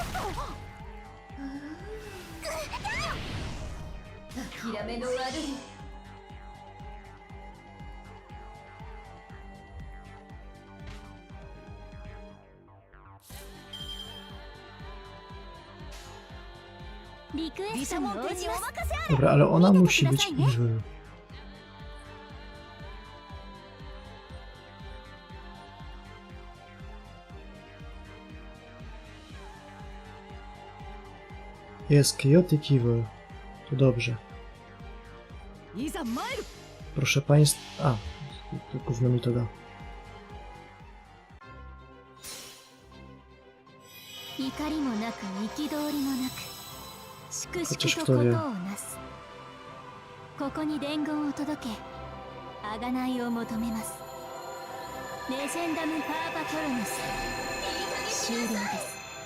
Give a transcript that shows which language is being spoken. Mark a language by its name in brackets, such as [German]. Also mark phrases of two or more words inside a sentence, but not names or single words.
[Japanese] 諦めの悪い。リクエストに応じます。 [Polish] Dobra, ale ona musi być evil. Jest [English] chaotic evil. [Polish] To dobrze. [Japanese] いざ参る。 [Polish] Proszę państwa... A, to gówno mi to da. [Japanese] 怒りもなく憤りもなく粛々 [Polish] Chociaż [Japanese] と [Polish] kto [Japanese] ことを [Polish] wie. [Japanese] なす。ここに伝言を届け贖いを求めます。レジェンダム・パーパトロヌス終了です。